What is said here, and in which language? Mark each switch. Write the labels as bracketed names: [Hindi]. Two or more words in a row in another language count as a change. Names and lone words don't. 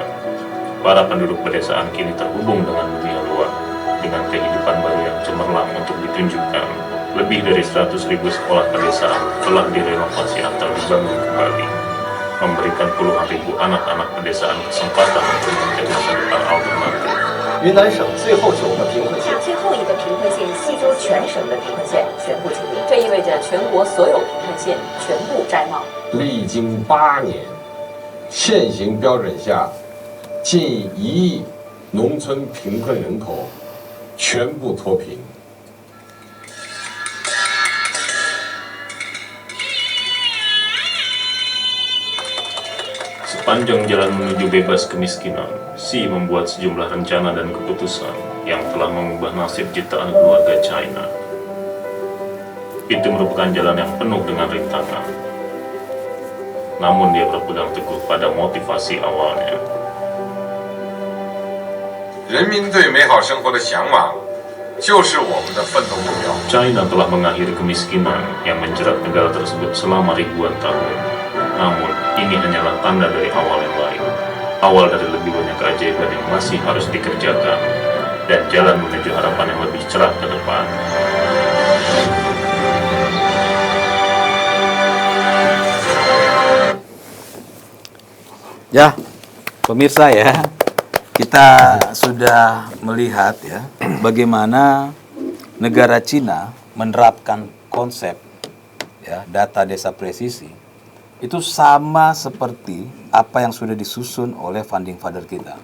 [Indonesian] Para penduduk pedesaan kini terhubung dengan dunia luar, dengan kehidupan baru yang cemerlang untuk ditunjukkan. Lebih dari 100.000 sekolah pedesaan telah direnovasi atau dibangun kembali, memberikan puluhan ribu anak-anak pedesaan kesempatan untuk mencari masa depan alternatif. [Chinese] 云南省最后9个贫困县，最后一个贫困县西周全省的贫困县全部清零，这意味着全国所有贫困县全部摘帽。历经8年，现行标准下，近1亿农村贫困人口全部脱贫。 [Indonesian] Sepanjang jalan menuju bebas kemiskinan, Xi membuat sejumlah rencana dan keputusan yang telah mengubah nasib jutaan keluarga China. Itu merupakan jalan yang penuh dengan rintangan. Namun dia berpegang teguh pada motivasi awalnya. [Chinese] 人民对美好生活的向往，就是我们的奋斗目标。 [Indonesian] China telah mengakhiri kemiskinan yang menjerat negara tersebut selama ribuan tahun. Namun, ini hanyalah tanda dari awal yang lain. Awal dari lebih banyak keajaiban yang masih harus dikerjakan dan jalan menuju harapan yang lebih cerah ke depan. Ya, pemirsa ya, kita sudah melihat ya bagaimana negara Cina menerapkan konsep ya data desa presisi itu sama seperti apa yang sudah disusun oleh [English] founding father [Indonesian] kita.